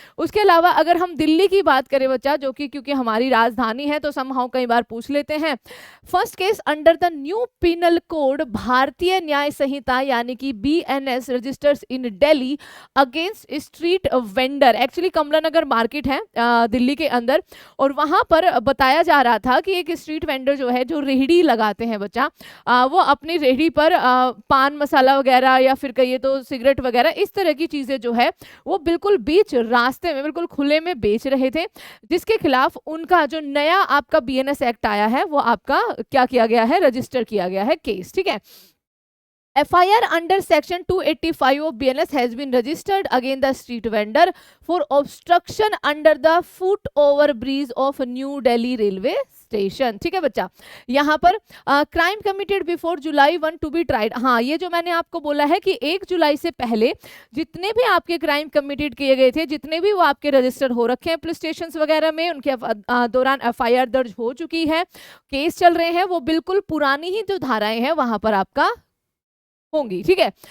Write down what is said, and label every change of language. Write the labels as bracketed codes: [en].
[hi] उसके अलावा अगर हम दिल्ली की बात करें बच्चा, जो कि क्योंकि हमारी राजधानी है तो समहाउ कई बार पूछ लेते हैं, [en] first case under the new penal code [hi] भारतीय न्याय संहिता यानी कि BNS [en] registers in Delhi against street vendor, [hi] actually कमला नगर मार्केट है दिल्ली के अंदर, और वहां पर बताया जा रहा था कि एक स्ट्रीट वेंडर जो है जो रेहड़ी लगाते हैं बच्चा, वो अपनी रेहड़ी पर पान मसाला वगैरह या फिर कहिए तो सिगरेट वगैरह इस तरह की चीजें जो है वो बिल्कुल बीच रास्ते में बिल्कुल खुले में बेच रहे थे, जिसके खिलाफ उनका जो नया आपका BNS एक्ट आया है वो आपका क्या किया गया है, रजिस्टर किया गया है केस, ठीक है। [en] FIR under section 285 of BNS has been registered against the street vendor for obstruction under the foot over bridge of New Delhi railway station, [hi] ठीक है बच्चा। यहाँ पर [en] crime committed before July 1 to be tried, [hi] हाँ ये जो मैंने आपको बोला है कि 1 जुलाई से पहले जितने भी आपके क्राइम कमिटेड किए गए थे, जितने भी वो आपके रजिस्टर हो रखे हैं पुलिस स्टेशन वगैरह में, उनके दौरान FIR दर्ज हो चुकी है, केस चल रहे हैं, वो बिल्कुल पुरानी ही जो धाराएं हैं वहां पर आपका होंगी, ठीक है।